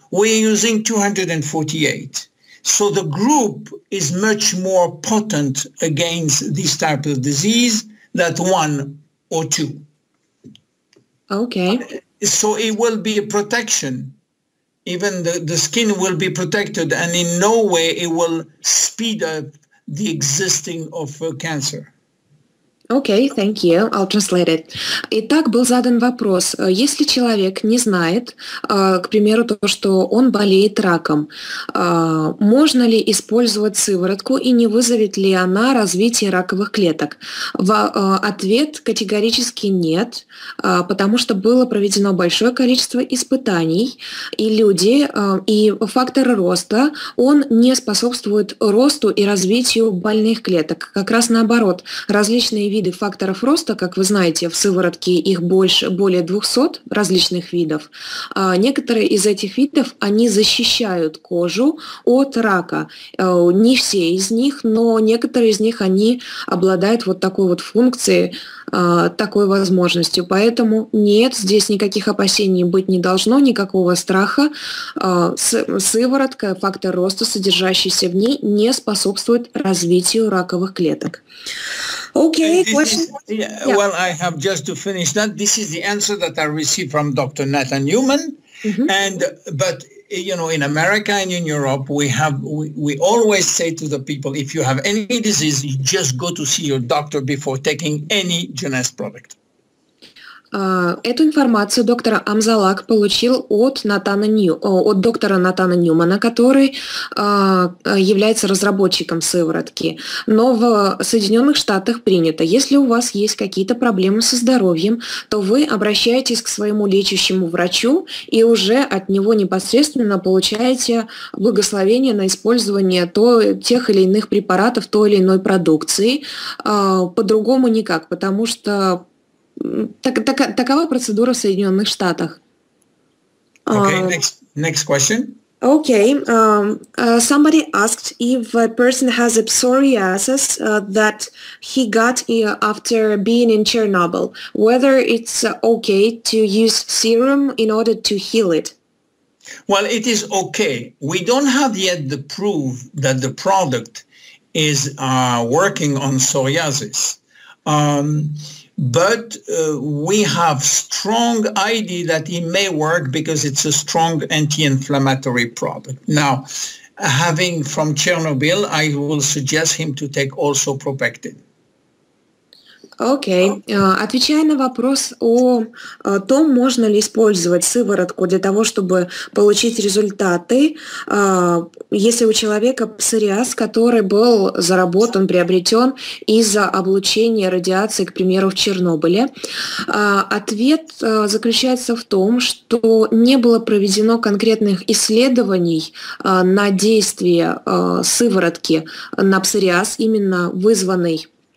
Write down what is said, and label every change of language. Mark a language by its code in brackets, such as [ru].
[en] We're using 248. So the group is much more potent against this type of disease than one or two. Okay. So it will be a protection. Even the skin will be protected, and in no way it will speed up the existing of cancer. Okay, thank you. I'll translate it. [ru] Итак, был задан вопрос. Если человек не знает, к примеру, то, что он болеет раком, можно ли использовать сыворотку и не вызовет ли она развитие раковых клеток? Ответ категорически нет, потому что было проведено большое количество испытаний, и и фактор роста, он не способствует росту и развитию больных клеток. Как раз наоборот, различные виды факторов роста, как вы знаете, в сыворотке их более 200 различных видов. Некоторые из этих видов, они защищают кожу от рака. Не все из них, но некоторые из них, они обладают вот такой вот функцией, такой возможностью. Поэтому нет, здесь никаких опасений быть не должно, никакого страха. Сыворотка, фактор роста, содержащийся в ней, не способствует развитию раковых клеток. [en] Okay, question? Yeah. Well, I have just to finish that. This is the answer that I received from Dr. Nathan Newman. But you know, in America and in Europe, we always say to the people, if you have any disease, you just go to see your doctor before taking any Jeuness product. [ru] Эту информацию доктор Амзалак получил от доктора Натана Ньюмана, который является разработчиком сыворотки. Но в Соединенных Штатах принято, если у вас есть какие-то проблемы со здоровьем, то вы обращаетесь к своему лечащему врачу и уже от него непосредственно получаете благословение на использование тех или иных препаратов, той или иной продукции. По-другому никак, потому что такова процедура в Соединенных Штатах. [en] Okay, next question. Okay, somebody asked if a person has a psoriasis that he got after being in Chernobyl, whether it's okay to use serum in order to heal it. Well, it is okay. We don't have yet the proof that the product is working on psoriasis. But we have strong idea that it may work because it's a strong anti-inflammatory product. Now, having from Chernobyl, I will suggest him to take also Propectin. [ru] Окей. Отвечая на вопрос о том, можно ли использовать сыворотку для того, чтобы получить результаты, если у человека псориаз, который был заработан, приобретен из-за облучения радиации, к примеру, в Чернобыле, ответ заключается в том, что не было проведено конкретных исследований на действие сыворотки на псориаз, именно вызванный